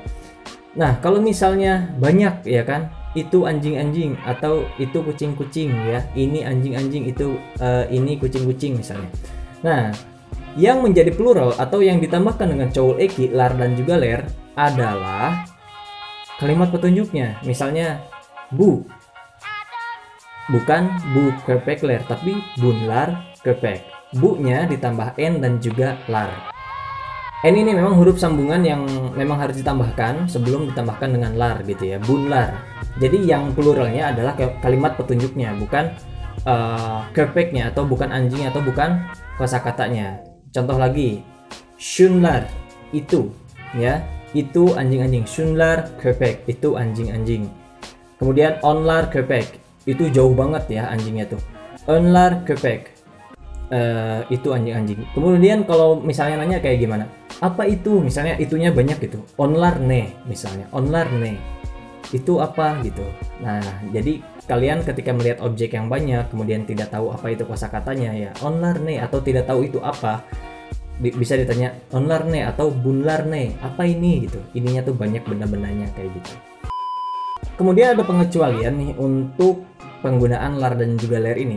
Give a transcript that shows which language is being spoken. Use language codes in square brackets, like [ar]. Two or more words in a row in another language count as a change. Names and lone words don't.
[id] Nah, kalau misalnya banyak ya kan, itu anjing-anjing atau itu kucing-kucing ya, ini anjing-anjing, itu ini kucing-kucing misalnya. Nah, yang menjadi plural atau yang ditambahkan dengan [tr] çoğul eki, [id] lar dan juga ler adalah kalimat petunjuknya. Misalnya bu, bukan [tr] bu köpek ler, [id] tapi [tr] bunlar köpek. [id] Bu-nya ditambah n dan juga lar. N ini memang huruf sambungan yang memang harus ditambahkan sebelum ditambahkan dengan lar gitu ya, bunlar. Jadi yang pluralnya adalah kalimat petunjuknya, bukan köpeknya atau bukan anjing atau bukan kosakatanya. Contoh lagi, şunlar, itu ya, itu anjing-anjing. [tr] Şunlar köpek, [id] itu anjing-anjing. Kemudian [tr] onlar köpek, [id] itu jauh banget ya anjingnya tuh. [tr] Onlar köpek, [id] itu anjing-anjing. Kemudian kalau misalnya nanya kayak gimana, apa itu, misalnya itunya banyak gitu, [tr] onlar ne [id] misalnya, [tr] onlar ne [id] itu apa gitu. Nah, jadi kalian ketika melihat objek yang banyak kemudian tidak tahu apa itu kosakatanya ya onlarne, atau tidak tahu itu apa, bisa ditanya onlarne atau bunlarne, apa ini gitu. Ininya tuh banyak benda-bendanya kayak gitu. Kemudian ada pengecualian nih untuk penggunaan lar dan juga ler ini.